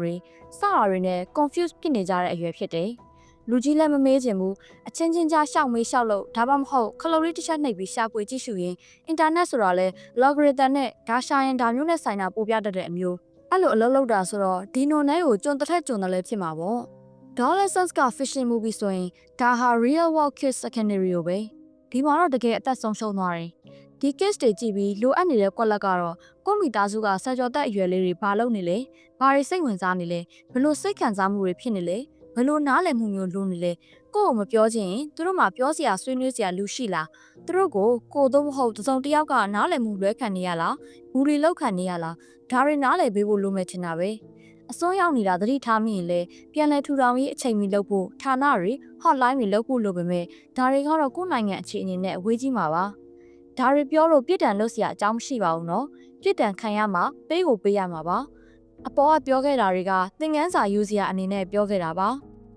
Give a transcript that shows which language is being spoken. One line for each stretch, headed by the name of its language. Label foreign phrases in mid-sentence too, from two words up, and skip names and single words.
Burmese: တွေစတာတွေနဲ့ confuse ဖြစ်နေကြတဲ့အရွယ်ဖြစ်တယ်လူကြီးလည်းမမေးချင်ဘူးအချင်းချင်းကြားရှောက်မေးရှောက်လို့ဒါမှမဟုတ်ခလုတ်လေးတစ်ချက်နှိပ်ပြီးရှာဖွေကြည့်ရှုရင်အင်တာနက်ဆိုတာလဲ logarithm နဲ့ဒါရှာရင်ဒါမျိုးနဲ့ဆိုင်တာပို့ပြတတ်တဲ့အမျိုးအဲ့လိုအလုပ်လုပ်တာ ဆိုတော့ဒီနိုနဲကိုကျွန်းတစ်ထက်ကျွန်းတယ်လည်းဖြစ်မှာပေါ့ Adolescence က
English: fiction movie
Burmese: ဆိုရင်ဒါဟာ
English: real world kids secondary
Burmese: ကိုပဲဒီမှာတော့တကယ်အသက်ဆုံးရှုံးသွားတယ်ဒီ case တွေကြည့်ပြီးလိုအပ်နေတဲ့ကွက်လက် ကတော့ကိုမိသားစုကဆယ်ကျော်သက်အရွယ်လေးတွေဘာလုပ်နေလဲဘာတွေစိတ်ဝင်စားနေလဲဘယ်လိုစိတ်ခံစားမှုတွေဖြစ်နေလဲဘယ်လိုနားလည်မှု မျိုးလိုနေလဲကို့ကိုမပြောချင်ရင်သူတို့မှပြောစရာဆွေးနွေးစရာလူရှိလားသူတို့ကိုသို့မဟုတ်တစုံတစ်ယောက်ကနားလည်မှုလွဲခံနေရလားဘူလီလောက်ခံနေရလားဒါတွေနားလည်ပေးဖို့လိုမယ်ချင်တာပဲအစွန်းရောက်နေတာသတိထားမိရင်လေပြန်လည်ထူထောင်ရေးအချိန်မီလုပ်ဖို့ဌာနတွေ hotline တွေလုပ်ဖို့လိုပေမဲ့ဒါတွေကတော့ကိုယ့်နိုင်ငံအခြေအနေနဲ့အဝေးကြီးမှာပါဒါတွေပြောလို့ပြစ်ဒဏ်လုပ်စရာအကြောင်းမရှိပါဘူးနော်ပြစ်ဒဏ်ခံရမှာပေးကိုပေးရမှာပါအပေါ်ကပြောခဲ့တာတွေကသင်ခန်းစာယူစရာအနေနဲ့ပြောခဲ့တာပါ